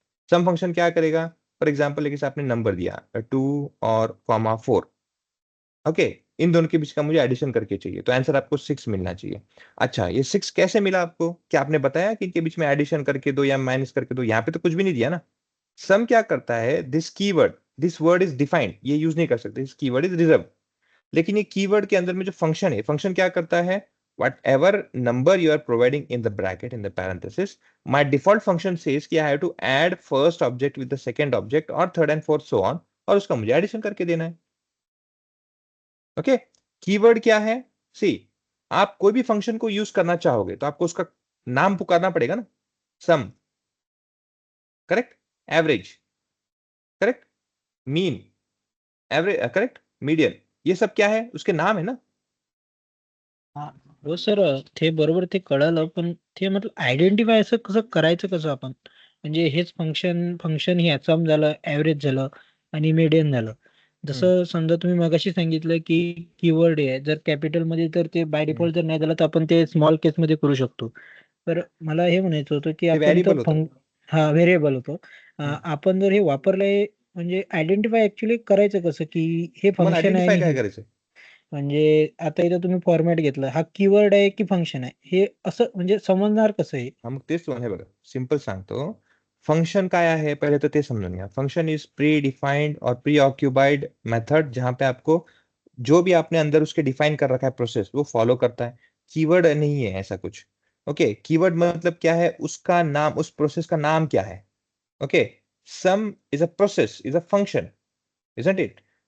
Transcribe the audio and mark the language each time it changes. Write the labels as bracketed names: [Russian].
[Hindi] सम function क्या करेगा, for example लेकिन आपने नंबर दिया 2 और कॉमा 4, ओके, इन दोनों के बीच का मुझे एडिशन करके चाहिए, तो आंसर आपको 6 मिलना चाहिए। अच्छा, ये 6 कैसे मिला आपको? क्या आपने बताया कि इनके बीच में एडिशन करके दो या माइनस करके दो? यहाँ पे तो कुछ भी नहीं दिया ना। सम क्या करता है, this keyword, this word is defined, ये यूज नहीं कर सकते, दिस कीवर्ड इज रिजर्व। लेकिन ये कीवर्ड के अंदर में जो फंक्शन है, फंक्शन क्या करता है, [English] whatever number you are providing in the bracket, in the parenthesis, my default function says कि I have to add first object with the second object और third and fourth so on, [Hindi] और उसका मुझे addition करके देना है। Okay, keyword क्या है? सी, आप कोई भी फंक्शन को यूज करना चाहोगे तो आपको उसका नाम पुकारना पड़ेगा ना। सम, correct, average, correct, mean, average, correct, median, ये सब क्या है, उसके नाम है ना। [Marathi] हो सर ते बरोबर ते कळालं पण ते म्हटलं आयडेंटिफाय असं कसं करायचं कसं आपण म्हणजे हेच फंक्शन फंक्शन हे सम झालं ऍव्हरेज झालं आणि मीडियन झालं जसं समजा तुम्ही मगाशी सांगितलं की कीवर्ड आहे जर कॅपिटल मध्ये तर ते बाय डिफॉल्ट जर नाही झालं तर आपण ते स्मॉल केस मध्ये करू शकतो तर मला हे म्हणायचं होतं की ते आपण व्हेरिएबल तर होतं. हा व्हेरिएबल होतो आपण जर हे वापरलंय म्हणजे आयडेंटिफाय ऍक्च्युली करायचं कसं की हे तुम्हाला फंक्शन आहे आयडेंटिफाय आणि काय हे करायचं? म्हणजे आता इथं तुम्ही फॉर्मॅट घेतला हा कीवर्ड आहे की फंक्शन आहे हे असं म्हणजे समजणार कसं आहे हा मग तेच तुम्हाला हे बघा सिंपल सांगतो, फंक्शन काय आहे पहिले तर ते समजून घ्या. [Hindi] फंक्शन इज प्री डिफाइंड और प्री ऑक्युपाइड मेथड, जहां पे आपको जो भी आपने अंदर उसके डिफाइन कर रखा है प्रोसेस वो फॉलो करता है. कीवर्ड नहीं है ऐसा कुछ. ओके, कीवर्ड मतलब क्या है, उसका नाम, उस प्रोसेस का नाम क्या है. Okay, some is a process, is a function, isn't it.